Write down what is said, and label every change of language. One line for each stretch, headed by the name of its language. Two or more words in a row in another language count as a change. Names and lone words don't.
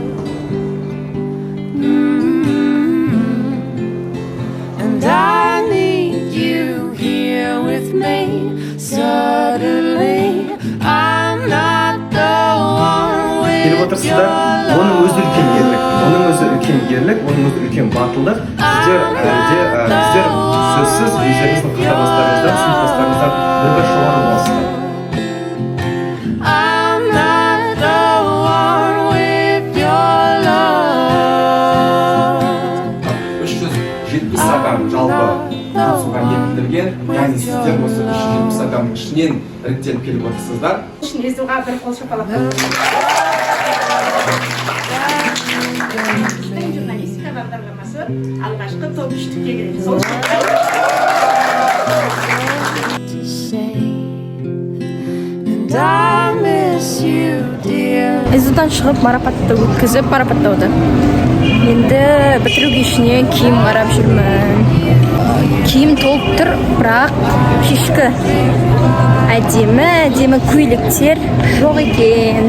English: And I need you here with me. Suddenly, I'm not the one
Kazakh: келіп
English: with
Kazakh: отырсыздар,
English: your
Kazakh: оның өзі үлкен ерлік, оның өзі үлкен ерлік, оның өзі үлкен батылдық. Сіздер сөзсіз өздеріңіздің қатарластарыңыздан, сыныптастарыңыздан бір жоғары боласыздар.
English: I'm not the one with your love.
Kazakh: 370 адам жалпы қатысуға ниеттелген, яғни сіздер осы 370 адамның ішінен іріктеліп келіп отырсыздар. Эздуға бір қол шапалақ. Журналистика бағдарламасы алғашқы топ үштікке кіреді. Сол үшін
English: To say And I miss you, dear.
Kazakh: Эздудан шығып марапатты өткізіп марапаттауды. Енді бітіру кешіне киім қарап жүрмін. киім толып тұр, бірақ кешкі әдемі көйлектер жоқ екен.